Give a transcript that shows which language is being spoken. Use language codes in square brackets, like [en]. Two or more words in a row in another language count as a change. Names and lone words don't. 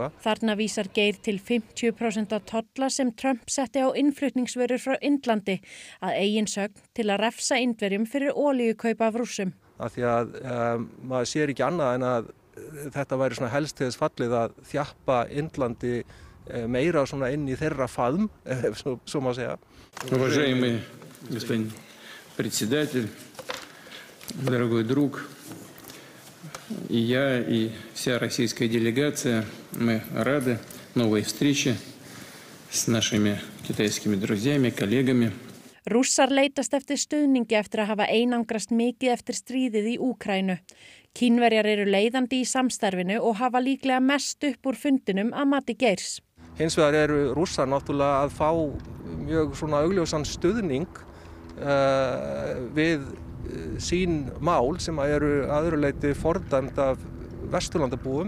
[is] Þarna vísar Geir til 50% tolla sem Trump setti á innflutningsvörur frá Indlandi að eigin sögn til að refsa Indverjum fyrir olíukaupa af Rússum. Af því að maður sér ekki annað en að þetta væri svona helst til þess fallið að þjappa Indlandi meira svona inn í þeirra faðm, svo má segja. [ru] Уважаемый господин председатель, дорогой друг, и я, и вся российская делегация, мы рады новой встрече с нашими китайскими друзьями, коллегами. [is] Rússar leitast eftir stuðningi eftir að hafa einangrast mikið eftir stríðið í Úkraínu. Kínverjar eru leiðandi í samstarfinu og hafa líklega mest upp úr fundinum að mati Geirs. Hins vegar eru Rússar náttúrulega að fá mjög svona augljósan stuðning við sín mál sem eru að öðru leyti fordæmd af Vesturlandabúum.